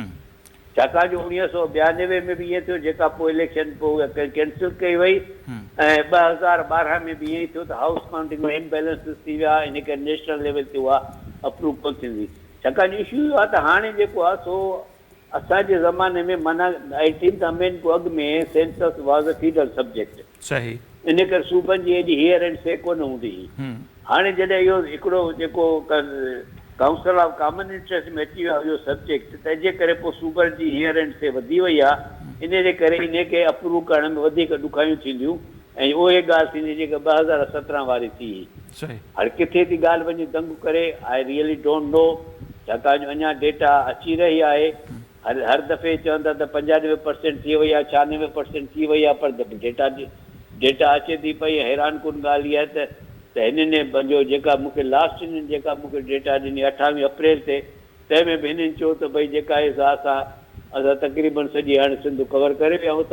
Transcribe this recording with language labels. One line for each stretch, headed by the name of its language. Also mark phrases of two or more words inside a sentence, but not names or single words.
Sindhi: छाकाणि जो 1992 में बि ईअं थियो, जेका पोइ इलेक्शन पोइ कैंसिल कई वई ऐं 2012 में बि ईअं ई थियो त
English: house counting
Sindhi: में इम्बेलेंसिस थी विया, इन करे
English: national level
Sindhi: ते उहा अप्रूव कोन थींदी। छाकाणि इशू इहो आहे त हाणे जेको आहे सो असांजे ज़माने में माना
English: 18th amendment
Sindhi: खां अॻु में
English: census was a federal subject.
Sindhi: सही। इन करे सूबनि जी एॾी
English: hear and say
Sindhi: कोन हूंदी हुई। हाणे जॾहिं इहो हिकिड़ो जेको काउंसिल ऑफ कॉमन इंट्रस्ट में अची वियो आहे इहो सब्जेक्ट, तंहिंजे करे पोइ सूबनि जी
English: hear and say
Sindhi: वधी वई आहे। इन जे करे इन खे अप्रूव करण में वधीक ॾुखायूं थींदियूं ऐं उहे ॻाल्हि थींदी जेका 2017 वारी थी। हाणे किथे थी ॻाल्हि वञी दंग करे,
English: I really don't know,
Sindhi: छाकाणि जो अञा डेटा अची रही आहे। हर दफ़े चवंदा त 95% थी वई आहे, 96% थी वई आहे, पर डेटा अचे थी पई। हैरान कुन ॻाल्हि इहा आहे त हिननि पंहिंजो जेका मूंखे लास्ट हिननि जेका मूंखे डेटा ॾिनी 28 अप्रैल ते, तंहिंमें बि हिननि चयो त भई जेका आहे असां तक़रीबन सॼी हाणे सिंध कवर करे विया आहियूं।